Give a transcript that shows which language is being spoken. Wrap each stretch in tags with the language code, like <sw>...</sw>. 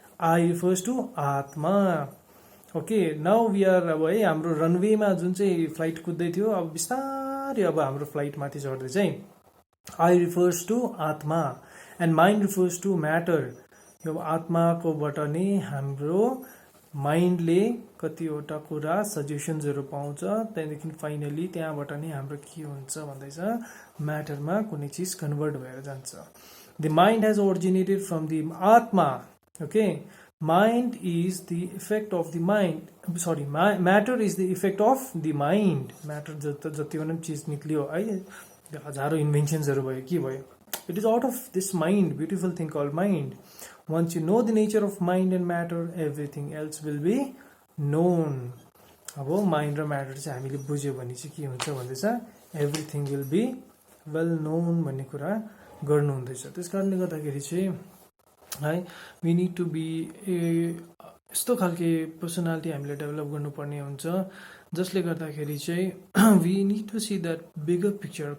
<en>I refers to आत्मा. Okay, now we are</en> <ne>अब है हाम्रो रनवेमा जुन चाहिँ फ्लाइट कुद्दै थियो, अब बिस्तारै अब हाम्रो फ्लाइट माथि चढ्दै चाहिँ</ne> <en>I refers to आत्मा and mind refers to matter.</en> <ne>यो आत्माकोबाट नै हाम्रो माइन्डले कतिवटा कुरा सजेसन्सहरू पाउँछ, त्यहाँदेखि फाइनली त्यहाँबाट नै हाम्रो के हुन्छ भन्दैछ, म्याटरमा कुनै चिज कन्भर्ट भएर जान्छ.</ne> <en>The mind has originated from the आत्मा. Okay, mind is the effect of the mind, sorry, matter is the effect of the mind. matter</en> <ne>जति पनि चिज निक्लियो है, हजारौं इन्भेन्सन्सहरू भयो, के भयो,</ne> <en>it is out of this mind, beautiful thing called mind. Once you know the nature of mind and matter, everything else will be known.</en> <ne>अब mind र म्याटर चाहिँ हामीले बुझ्यो भने चाहिँ के हुन्छ भन्दैछ,</ne> <en>everything will be well known</en> <ne>भन्ने कुरा गर्नु हुँदैछ. त्यस कारणले गर्दाखेरि चाहिँ है</ne> <en>we need to be</en> <ne>यस्तो खालके पर्सनालिटी हामीले डेभलप गर्नुपर्ने हुन्छ, जसले गर्दाखेरि चाहिँ</ne> <en>We need to see that bigger picture.</en>